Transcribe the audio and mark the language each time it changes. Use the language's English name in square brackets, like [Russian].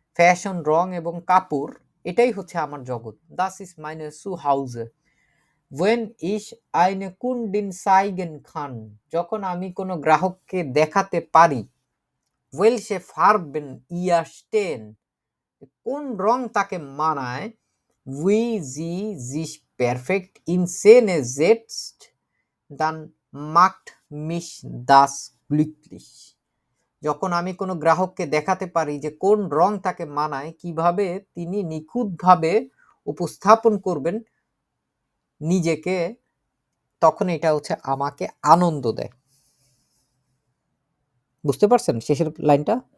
[Bangla] Fashion, রং এবং কাপড়, এটাই হচ্ছে আমার জগৎ। [German] das ist meine Zuhause। when ich eine Kundin zeigen kann, [Bangla] যখন আমি কোনো গ্রাহককে দেখাতে পারি। [German] welche Farben ihr stehen, [Bangla] কোন রং তাকে মানায়। [German] wie sie sich perfekt in Szene setzt, dann macht mich das glücklich। [Bangla] যখন আমি কোনো গ্রাহককে দেখাতে পারি যে কোন রং তাকে মানায়, কিভাবে তিনি নিখুঁতভাবে উপস্থাপন করবেন নিজেকে, তখন এটা হচ্ছে আমাকে আনন্দ দেয়। বুঝতে পারছেন শেষের লাইনটা?